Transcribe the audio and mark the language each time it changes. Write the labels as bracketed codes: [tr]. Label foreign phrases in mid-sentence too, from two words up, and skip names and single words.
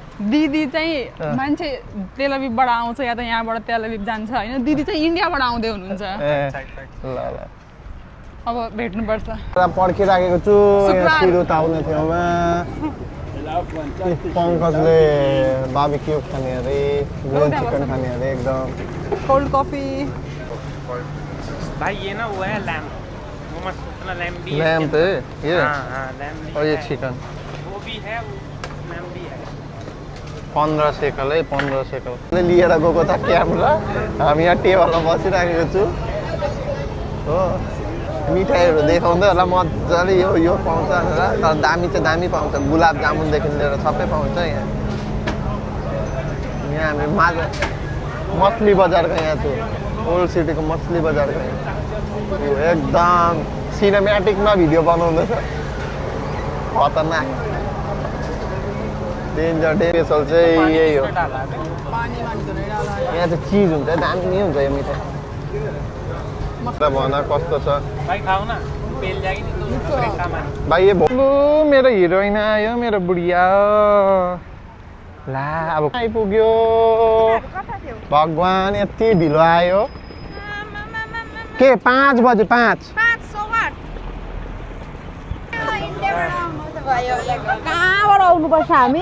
[ne] दिदी चाहिँ मान्छे तेल अभिभबाट आउँछ या त यहाँबाट तेल अभिभ जान्छ हैन दिदी चाहिँ इन्डियाबाट आउँदै हुनुहुन्छ ल ल अब भेट्नुपर्छ पर्खिराखेको छु यहाँ सिरुत आउने ठाउँमा पंकजले बार्बिक्यू खाने अरे [en] grill chicken [ne] खाने अरे एकदम [en] cold coffee [hi] भाई ये ना वो है लैम्प वो मस्त अपना लैम्प भी है लैम्प है ये हाँ लैम्प भी और ये है। चिकन वो भी है वो लैम्प भी है [ne] 15 सेकल है 15 सेकल लिएर गएको त क्यामेरा हामी यहाँ टेबलमा बसिराखेको छु हो मिठाईहरू देखाउँदै होला मजाले यो पाउँछ भनेर तर दामी चाहिँ दामी पाउँछ गुलाब जामुनदेखि लिएर सबै पाउँछ यहाँ हामी मछली बजारको यहाँ छु ओल्ड सिटीको मछली बजारको यो एकदम सिनेमेटिकमा भिडियो बनाउँदैछ खतरनाक [en] danger special [ne] चाहिँ यही हो यहाँ चाहिँ चिज हुन्छ दामी हुन्छ यो मिठाई भन कस्तो छ [hi] भाई खाओ ना पेल जाएगी नहीं तो ब्रेक काम आने [ne] भाइ यो मेरो हिरोइन आयो मेरो बुढिया ला अब आइपुग्यो भगवान यति ढिलो आयो के 5 बजे 5 कहाँबाट आउनुपर्छ हामी